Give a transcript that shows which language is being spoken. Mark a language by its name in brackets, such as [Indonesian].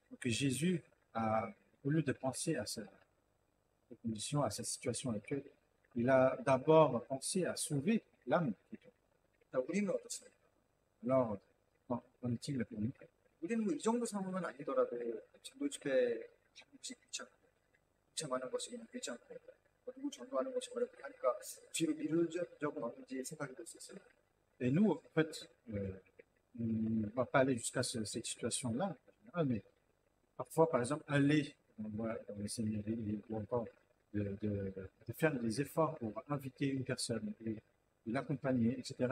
[French] Donc Jésus a, au lieu de penser à cette condition, à cette situation actuelle, il a d'abord pensé à sauver l'âme. [Korean] 자, 우리는 어떻습니까? [French] Alors, qu'en est-il pour nous? [Korean] 우리는 뭐 이 정도 상황은 아니더라도 전도 집회 가끔씩 귀찮고 귀찮아하는 것이 귀찮고 누구 전도하는 것이 어렵고 하니까 뒤로 미룰 적은 없는지 생각이 들 수 있어요. [French] Et nous, en fait, on ne va pas aller jusqu'à cette situation-là, mais parfois, par exemple, aller dans les séminaires ou encore de faire des efforts pour inviter une personne et de l'accompagner, etc.